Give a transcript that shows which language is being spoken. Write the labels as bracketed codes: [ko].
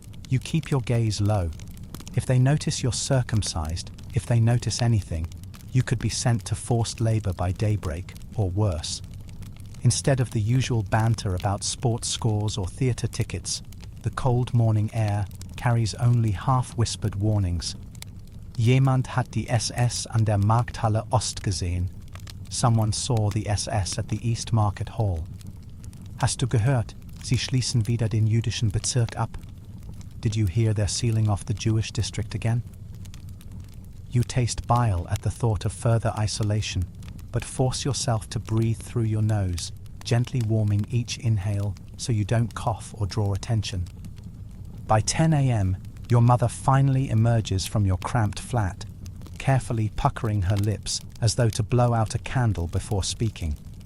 [en] You keep your gaze low. If they notice you're circumcised, if they notice anything, you could be sent to forced labor by daybreak, or worse. Instead of the usual banter about sports scores or theater tickets, the cold morning air carries only half-whispered warnings. [de] Jemand hat die SS an der Markthalle Ost gesehen. [en] Someone saw the SS at the East Market Hall. [de] Hast du gehört, sie schließen wieder den jüdischen Bezirk ab? [en] Did you hear they're sealing off the Jewish district again? You taste bile at the thought of further isolation, but force yourself to breathe through your nose, gently warming each inhale so you don't cough or draw attention. By 10 a.m., your mother finally emerges from your cramped flat, carefully puckering her lips as though to blow out a candle before speaking.